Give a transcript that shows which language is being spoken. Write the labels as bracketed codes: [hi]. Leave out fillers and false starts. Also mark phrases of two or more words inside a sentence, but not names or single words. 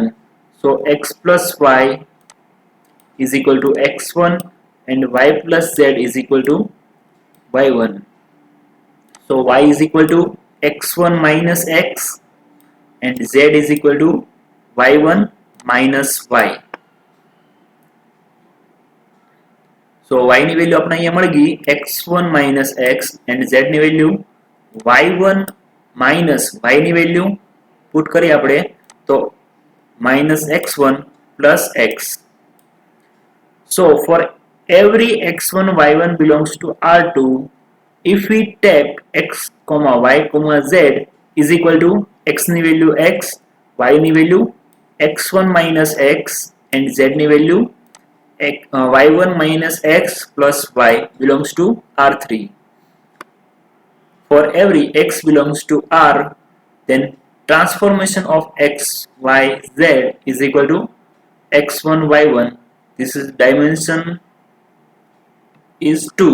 [en] So x plus y is equal to x1 and y plus z is equal to y1. So y is equal to x1 minus x and z is equal to y1 minus y. [gu] So y ની વેલ્યુ આપણે અહીંયા મળી ગઈ [en] x1 minus x and z [gu] ની વેલ્યુ [en] y1 minus y [gu] ની વેલ્યુ પુટ કરી આપણે તો [en] minus x1 plus x. So for every x1 y1 belongs to R2, if we take x comma y comma z is equal to x [gu] ની વેલ્યુ [en] x, y [gu] ની વેલ્યુ [en] x1 minus x and z [gu] ની વેલ્યુ [en] y1 minus x plus y belongs to R3. For every x belongs to R, then transformation of x, y, z is equal to x1 y1. This is dimension is 2.